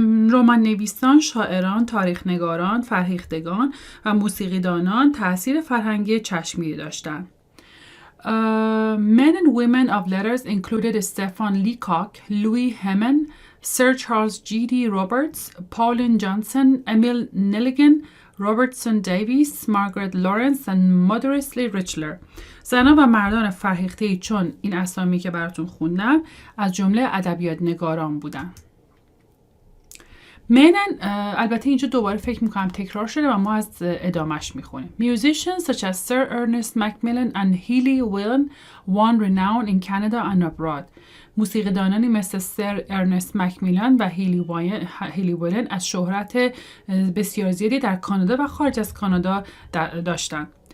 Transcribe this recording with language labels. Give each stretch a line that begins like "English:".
Persian: رمان نویسان، شاعران، تاریخ‌نگاران، فرهیختگان و موسیقیدانان تأثیر فرهنگی چشمگیری داشتند.
English: Men and women of letters included Stefan Leacock, Louis Heman, Sir Charles G.D. Roberts, Pauline Johnson, Emil Nelligan, Robertson Davies, Margaret Lawrence and Modestly Richler.
Persian: زنان و مردان فرهیخته‌ای چون این اسامی که براتون خوندم از جمله ادبیات نگاران بودن. البته اینجا دوباره فکر میکنم تکرار شده و ما از ادامش میخونیم.
English: Musicians such as Sir Ernest Macmillan and Healy Whelan won renown in Canada and abroad.
Persian: موسیقیدانانی مثل سر ارنست مکمیلن و هیلی ویلن از شهرت بسیار زیادی در کانادا و خارج از کانادا داشتند.